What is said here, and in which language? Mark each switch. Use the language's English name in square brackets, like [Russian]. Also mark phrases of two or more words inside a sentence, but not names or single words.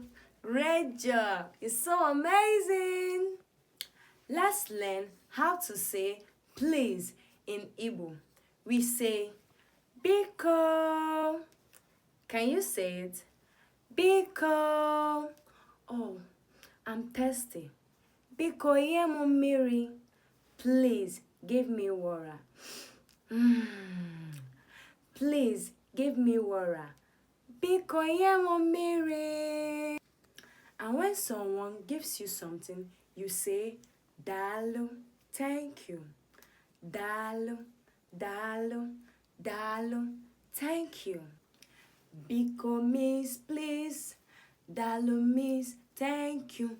[English] Great job. You're so amazing. Let's learn how to say please in Igbo. We say Biko. Can you say it? Biko. Oh, I'm thirsty. [Igbo] Biko nye m mmiri. [English] Please give me water. Please give me water. [Igbo] Biko nye m mmiri. [English] And when someone gives you something, you say Daalụ, thank you. [Igbo] Daalụ, Daalụ, Daalụ, [English] thank you. Biko means please. Daalụ means thank you.